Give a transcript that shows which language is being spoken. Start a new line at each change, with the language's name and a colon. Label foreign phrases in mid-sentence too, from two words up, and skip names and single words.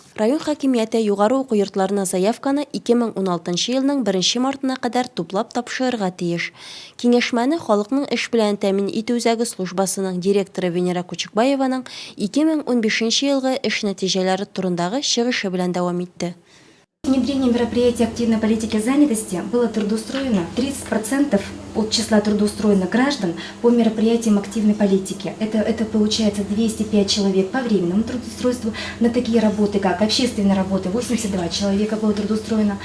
Tatar: Район хакимияте югары уку йортларына заявканы 2016 елның 1 мартына кадәр туплап тапшырырга тиеш. Киңәшмәне халыкның эш белән тәэмин итү үзәге службасының директоры Венера Кучукбаеваның 2015 елгы эш нәтиҗәләре турындагы чыгышы белән дәвам итте.
Russian: Внедрение мероприятий активной политики занятости было трудоустроено 30% от числа трудоустроенных граждан по мероприятиям активной политики. Это получается 205 человек по временному трудоустройству. На такие работы, как общественные работы, 82 человека было трудоустроено.